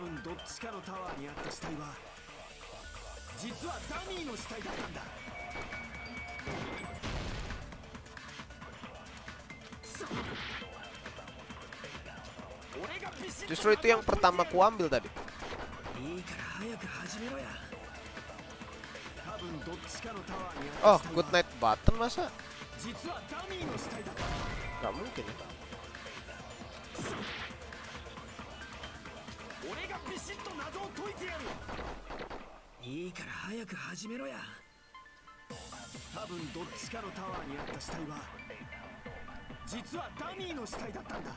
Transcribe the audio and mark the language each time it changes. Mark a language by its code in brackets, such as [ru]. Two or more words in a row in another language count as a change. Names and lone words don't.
[id] Justru itu yang pertama ku ambil tadi. [en] Oh, good night button masa? [ja] 実はダミーの死体だった。 [id] Gak mungkin ya. [ja] 俺がビシッと謎を解いてやる。いいから早く始めろや。多分どっちかのタワーにあった死体は実はダミーの死体だったんだ。